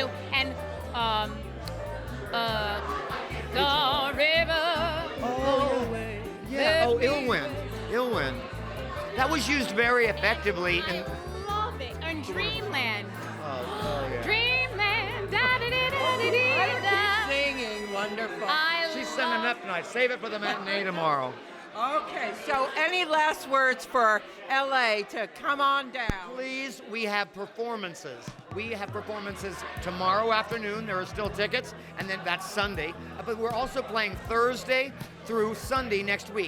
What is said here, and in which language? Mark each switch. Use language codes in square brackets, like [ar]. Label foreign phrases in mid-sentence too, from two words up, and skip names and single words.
[en] And the river. Illwind. That was used very effectively in... I love it. And Dreamland. Oh, yeah. Dreamland. Da da da da I da keep da. singing wonderful. She's sending up tonight. Save it for the matinee tomorrow. Okay, so any last words for LA to come on down? Please, we have performances. We have performances tomorrow afternoon. There are still tickets, and then that's Sunday. But we're also playing Thursday through Sunday next week.